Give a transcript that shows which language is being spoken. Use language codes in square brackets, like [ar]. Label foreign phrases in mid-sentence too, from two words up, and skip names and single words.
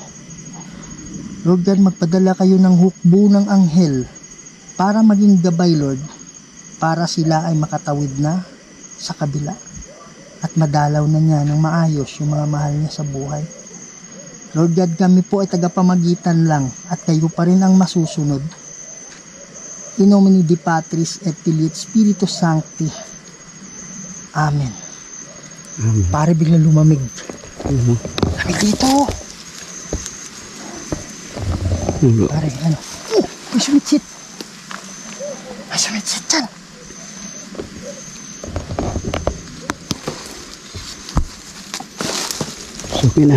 [en] Lord God, [tl] magpadala kayo ng hukbo ng anghel para maging gabay, Lord, para sila ay makatawid na sa kabila at madalaw na niya ng maayos yung mga mahal niya sa buhay. [en] Lord God, [tl] kami po ay tagapamagitan lang at kayo pa rin ang masusunod. [la] In nomine Dei Patris et Filii et Spiritus Sancti. [tl] Amen. Pare, biglang lumamig. Kami dito. Pare, ano? May sumitsit. May sumitsit dyan. Okay na.